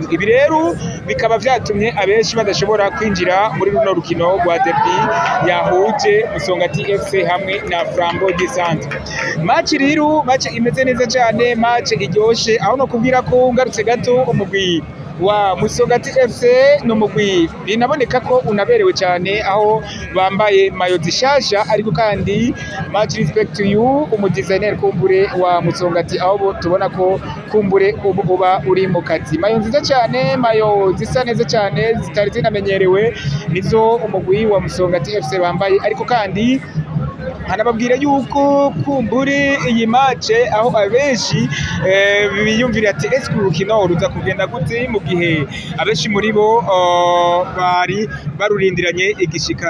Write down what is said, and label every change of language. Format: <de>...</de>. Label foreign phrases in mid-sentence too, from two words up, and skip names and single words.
<rn>Ibi rero bikaba vyatumye abenshi badashobora kwinjira muri runo rukino rwa derby yahuje Musongati FC hamwe na Flambeau du Centre. Match imeze neza cyane, match iryoshe, aho no kubwira ko ngarutse gato umugwi wa Musongati FC n'umugwi binaboneka ko unaberewe cyane, aho bambaye mayo zishasha, ariko kandi</rn> <en>much respect to you</en> <rn>umudesigner kumbure wa Musongati, aho tubona ko kumbure uba uri mu kazi. Mayo nziza cyane, mayo zisa neza cyane, zitari zinamenyerewe, nizo umugwi wa Musongati FC bambaye. Ariko kandi hanababwira yuko kumbure iyi match aho abenshi biyumvira ati ese urukino ruza kugenda gute, mu gihe abenshi muri bo bari barurindiranye igishika.</rn>